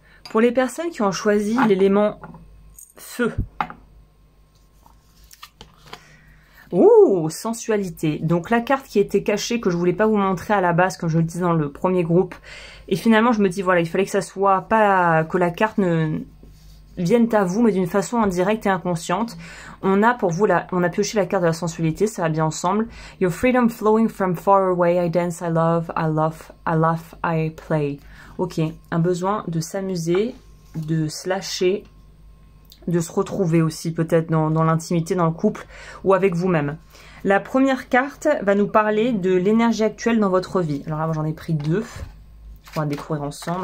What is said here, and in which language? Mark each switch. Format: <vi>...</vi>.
<fr>Pour les personnes qui ont choisi l'élément feu, ouh, sensualité. Donc la carte qui était cachée, que je voulais pas vous montrer à la base, comme je le disais dans le premier groupe. Et finalement, je me dis, voilà, il fallait que ça soit pas, que la carte viennent à vous, mais d'une façon indirecte et inconsciente. On a pour vous, on a pioché la carte de la sensualité, ça va bien ensemble.</fr> <en>Your freedom flowing from far away, I dance, I love, I laugh, I play.</en> <fr>Ok, un besoin de s'amuser, de se lâcher, de se retrouver aussi peut-être dans l'intimité, dans le couple ou avec vous-même. La première carte va nous parler de l'énergie actuelle dans votre vie. Alors là, j'en ai pris deux. On va découvrir ensemble.</fr>